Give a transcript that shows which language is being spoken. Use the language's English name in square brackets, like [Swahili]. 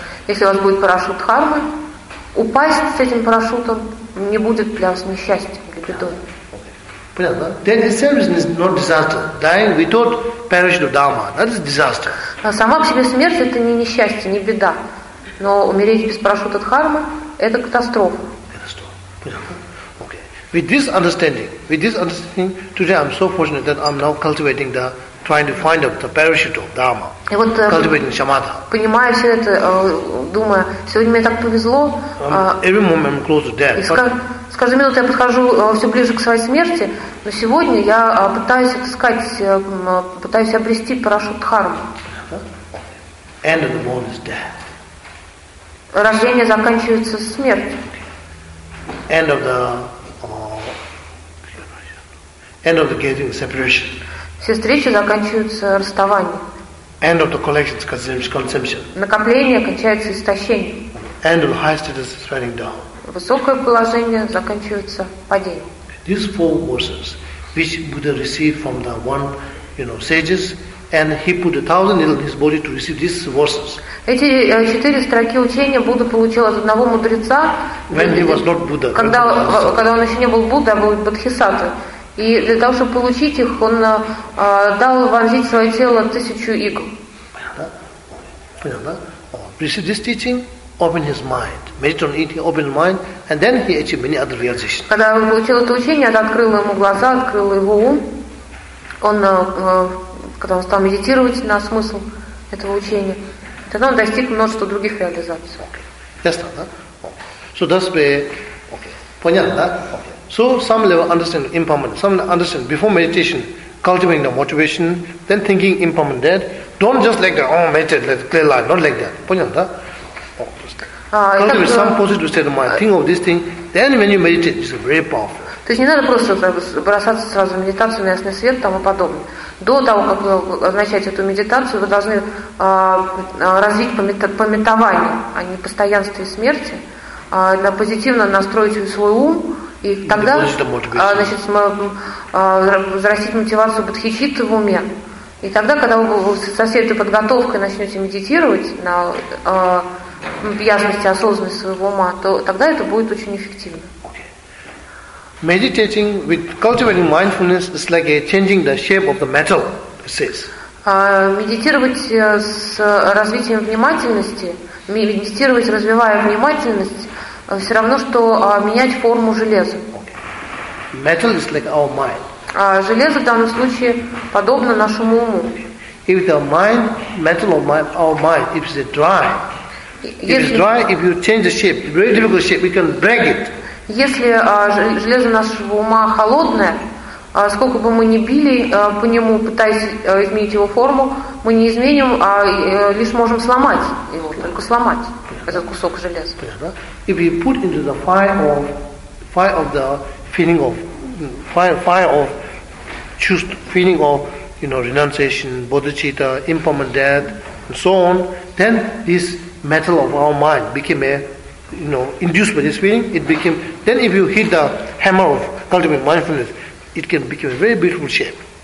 [Russian] Если у вас будет парашют хармы, упасть с этим парашютом не будет для вас несчастьем, для бедой. Понятно? [English] Then itself is not disaster. Dying without parachute of dharma, that is disaster. [Russian] Сама по себе смерть это не несчастье, не беда, но умереть без парашюта дхармы это катастрофа. Понятно? Okay. [English] With this understanding, today I'm so fortunate that I'm now cultivating the. Trying to find up the parachute of dharma. [Russian] И вот, [English] cultivating shamatha. [Russian] Понимая все это, думая, сегодня мне так повезло. [English] Every moment I'm close to death. [Russian] С каждой минутой я подхожу все ближе к своей смерти, но сегодня я пытаюсь отыскать, пытаюсь обрести парашют дхармы. [English] End of the moon is death. [Russian] Рождение заканчивается смертью. [English] End of the getting separation. [Russian] Все встречи заканчиваются расставанием. [English] End of the collection is consumption. [Russian] Накопление кончается истощением. [English] End of the high status is falling down. [Russian] Высокое положение заканчивается падением. [English] These four verses, which Buddha received from the one, you know, sages, and he put 1,000 in his body to receive these verses. [Russian] Эти четыре строки учения Будда получил от одного мудреца. [English] When he was not Buddha. [Russian] Когда он еще не был Буддой, а был бодхисаттвой. И для того, чтобы получить их, он дал вонзить свое тело 1,000 игл. Понятно? [English] Receive this teaching, open his mind. Meditate on it, open his mind, and then he achieved many other realizations. [Russian] Когда он получил это учение, это открыло ему глаза, открыло его ум. Он, когда он стал медитировать на смысл этого учения, тогда он достиг множества других реализаций. Ясно, да? [English] So that's where... [Russian] Понятно, да? [English] So some level understand impermanent, some understand before meditation, cultivating the motivation, then thinking impermanent. Then don't just like that, oh, meditate, let's clear life, not like that. Cultivate some positive state of mind, think of this thing, then when you meditate, it's very powerful. [Russian] То есть не надо просто бросаться сразу в медитацию на ясный свет и тому подобное. До того, как вы начать эту медитацию, вы должны развить пометование, а не постоянство смерти, на позитивно настроить свой ум, и тогда значит, взрастить мотивацию бодхичитты в уме. И тогда, когда вы со всей этой подготовкой начнете медитировать на ясности, осознанности своего ума, то тогда это будет очень эффективно. [English] Meditating with cultivating mindfulness is like a changing the shape of the metal, it says. [Russian] Медитировать с развитием внимательности, медитировать, развивая внимательность, все равно, что менять форму железа. [English] Metal is like our mind. [Russian] Железо в данном случае подобно нашему уму. [English] If the mind, metal of mind, our mind, if it's dry, if you change the shape, very difficult shape, we can break it. [Russian] Если железо нашего ума холодное, сколько бы мы ни били по нему, пытаясь изменить его форму, мы не изменим, а лишь можем сломать его, только сломать этот кусок железа. [English] If you put into the fire of the feeling of fire of just feeling of, you know, renunciation, bodhicitta, impermanent death, and so on, then this metal of our mind became a, you know, induced by this feeling, it became, then if you hit the hammer of cultivating mindfulness, it can become a very beautiful shape.